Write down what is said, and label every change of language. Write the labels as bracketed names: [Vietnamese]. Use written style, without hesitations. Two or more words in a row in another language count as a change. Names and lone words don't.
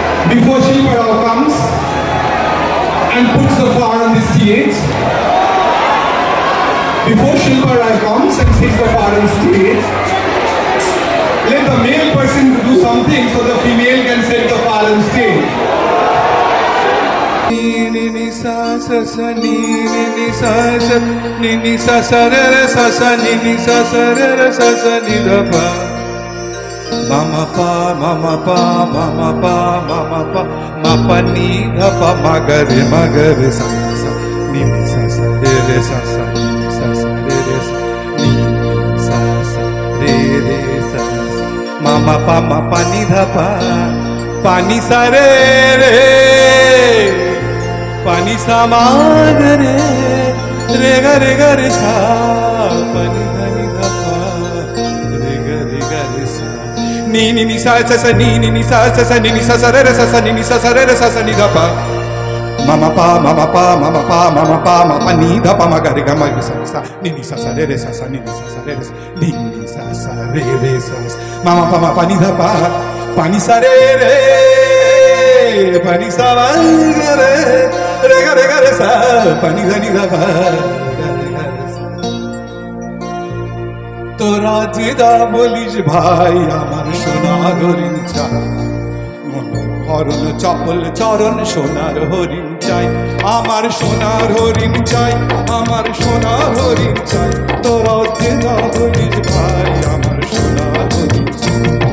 [English] before Shilpa Rao comes and puts the flower on the stage, before Shilpa Rao comes and sits the flower on the stage, let the male person do something so the female can set the flower on stage. Ni ni sa sa sa ni ni sa sa ni sa sa re re sa sa ni sa sa re re sa sa ni da pa mama pa mama pa mama pa mama pa ma pa ni da pa ma ga re sa sa ni sa sa re sa sa ni sa sa re sa ni sa sa re sa mama pa ma pa ni da pa ni sa re re pani sa ma ga re ga re sa pani da ni da pa ga re sa ni sa sa sa ni sa sa sa ni sa sa re sa sa ni sa sa re sa sa ni da pa mama pa mama pa mama pa mama pa ma pa ni da pa ma ga re sa sa ni sa sa re sa sa ni sa sa re ni sa sa re sa mama pa ma pa ni da pa pani sa re pani sa ma ga re ga re sa pani da ni da pa [Bangla] তোরা যে যা বলিস ভাই আমার সোনার হরিণ চাই হরণ চপল চরণ সোনার হরিণ চাই আমার সোনার হরিণ চাই আমার সোনার হরিণ চাই তোরা যে যা বলিস ভাই আমার সোনার হরিণ চাই